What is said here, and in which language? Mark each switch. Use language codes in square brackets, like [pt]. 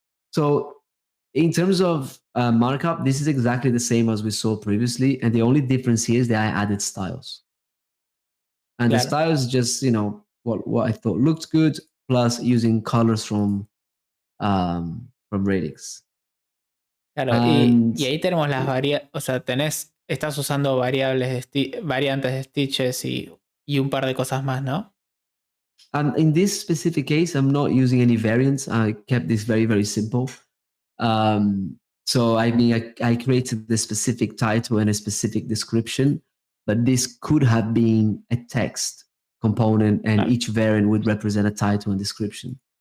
[en] So in terms of markup, this is exactly the same as we saw previously. And the only difference here is that I added styles. And the styles just, what I thought looked good, plus using colors from Radix. [es] Claro, y ahí tenemos las variantes, o sea, estás usando variantes de Stitches y un par de cosas más, ¿no? [en] And in this specific case, I'm not using any variants. I kept this very, very simple. So I mean, I created the specific title and a specific description, but this could have been a text component, and each variant would represent a title and description.